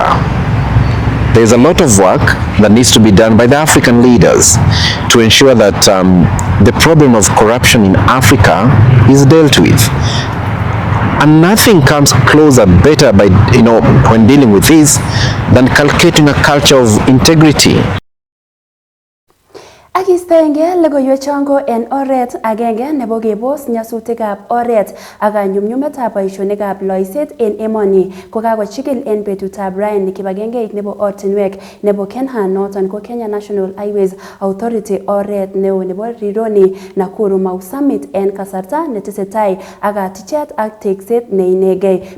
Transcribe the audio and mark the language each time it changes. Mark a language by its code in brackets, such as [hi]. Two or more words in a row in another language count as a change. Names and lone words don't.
[en] There is a lot of work that needs to be done by the African leaders to ensure that the problem of corruption in Africa is dealt with. And nothing comes closer, better by, when dealing with this than cultivating a culture of integrity. [kln] Akistenge logoiwek chongo en oret agenge nebo kebos nyasutikab oret ak kanyumnyumetab boisionikab loiset en emoni ko kakochikil en betutab Ryan kibagengeit nebo ortinwek nebo Kenya noton ko Kenya National Highways Authority oret neo nebo Rironi Nakuru Mau Summit en kasarta netesetai ak katichet ak tekset neinegei.